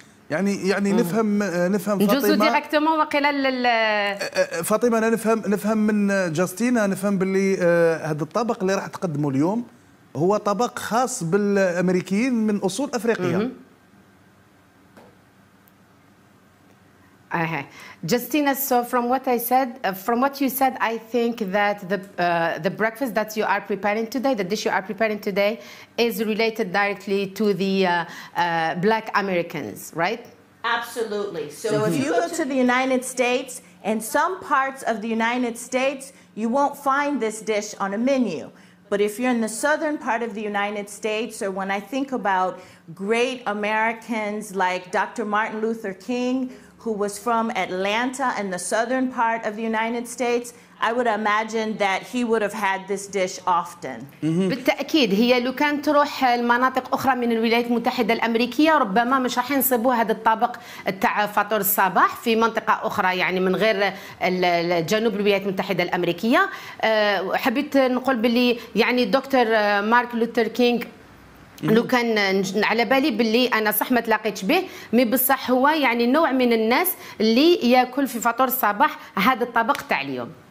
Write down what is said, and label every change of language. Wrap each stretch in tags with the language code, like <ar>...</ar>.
<ar>يعني نفهم فاطمة نجوزو ديريكتومون وقيل فاطمة. أنا نفهم من جوستينا، نفهم باللي هذا الطبق اللي راح تقدمه اليوم هو طبق خاص بالأمريكيين من أصول أفريقية.</ar> <en>Justina, so from what you said, I think that the breakfast that you are preparing today, the dish you are preparing today, is related directly to the Black Americans, right? Absolutely. So if you go to the United States, in some parts of the United States, you won't find this dish on a menu. But if you're in the southern part of the United States, or when I think about great Americans like Dr. Martin Luther King, who was from Atlanta in the southern part of the United States, I would imagine that he would have had this dish often.</en> <ar>بالتأكيد هي لو كانت تروح المناطق أخرى من الولايات المتحدة الأمريكية ربما مش راح ينصبوا هذا الطبق تاع فطور الصباح في منطقة أخرى، يعني من غير جنوب الولايات المتحدة الأمريكية. حبيت نقول باللي يعني الدكتور مارك لوثر كينغ لو كان على بالي باللي انا صح ما تلاقيتش به، مي بصح هو يعني نوع من الناس اللي ياكل في فطور الصباح هذا الطبق تاع اليوم.</ar>